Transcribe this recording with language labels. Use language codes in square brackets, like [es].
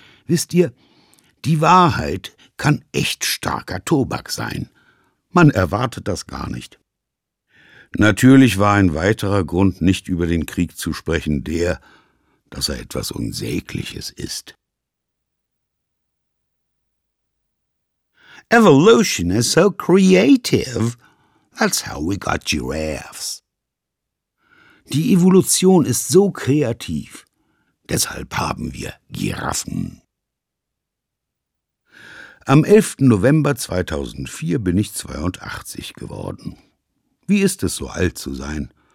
[de] Wisst ihr, die Wahrheit kann echt starker Tobak sein. Man erwartet das gar nicht. Natürlich war ein weiterer Grund, nicht über den Krieg zu sprechen, der, dass er etwas Unsägliches ist. [en] Evolution is so creative. That's how we got giraffes. [de] Die Evolution ist so kreativ. Deshalb haben wir Giraffen. Am 11. November 2004 bin ich 82 geworden. Wie ist es, so alt zu sein?